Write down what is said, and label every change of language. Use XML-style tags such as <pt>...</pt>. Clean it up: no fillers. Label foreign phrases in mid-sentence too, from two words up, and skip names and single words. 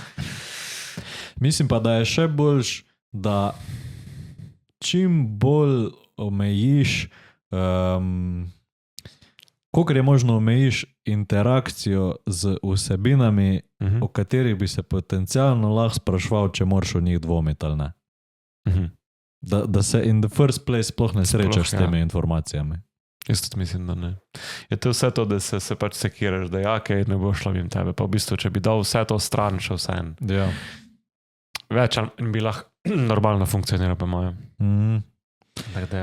<sl>Mislim pa, da je še boljš, da čim bolj omejiš, kolikor je možno omejiš interakcijo z vsebinami, o katerih bi se potencialno lahko spraševal, če moraš o njih dvomiti ali ne. Da se</sl> <en>in the first place</en> <sl>sploh ne srečaš s temi informacijami. Jaz tudi mislim, da ne. Je to vse to, da se pač sekiraš, da jakej ne bo šlo mimo tebe. Pa v bistvu, če bi dal vse to stran, še vse en. Ja. Več bi lahko normalno funkcioniral, pa moje. Ja.</sl>